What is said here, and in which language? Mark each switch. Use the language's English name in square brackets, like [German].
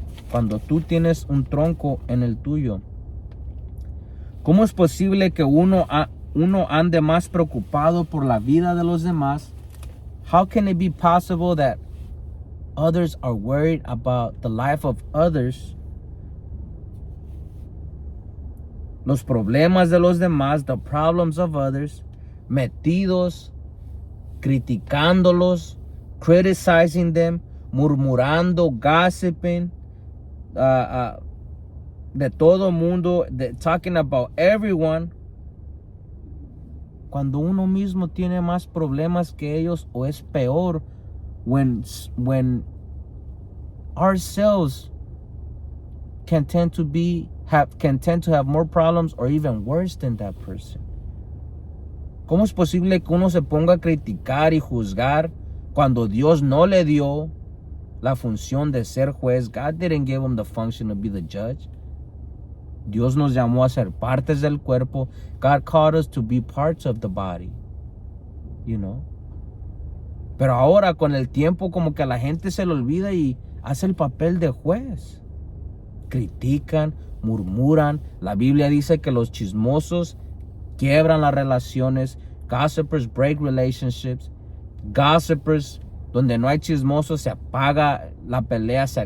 [Spanish] Cuando tú tienes un tronco en el tuyo, ¿cómo es posible que uno ande más preocupado por la vida de los demás? [English] How can it be possible that others are worried about the life of others? [Spanish] Los problemas de los demás, [English] the problems of others, [Spanish] metidos, criticándolos, [English] criticizing them, [Spanish] murmurando, [English] gossiping, [Spanish] de todo mundo, [English] talking about everyone. [Spanish] Cuando uno mismo tiene más problemas que ellos, o es peor, [English] when ourselves can tend to have more problems or even worse than that person. [Spanish] ¿Cómo es posible que uno se ponga a criticar y juzgar cuando Dios no le dio la función de ser juez? [English] God didn't give him the function to be the judge. [Spanish] Dios nos llamó a ser partes del cuerpo. [English] God called us to be parts of the body. You know? [Spanish] Pero ahora con el tiempo como que a la gente se le olvida y hace el papel de juez. Critican, murmuran. La Biblia dice que los chismosos quiebran las relaciones. [English] Gossipers break relationships. Gossipers, [Spanish] donde no hay chismosos, se apaga la pelea.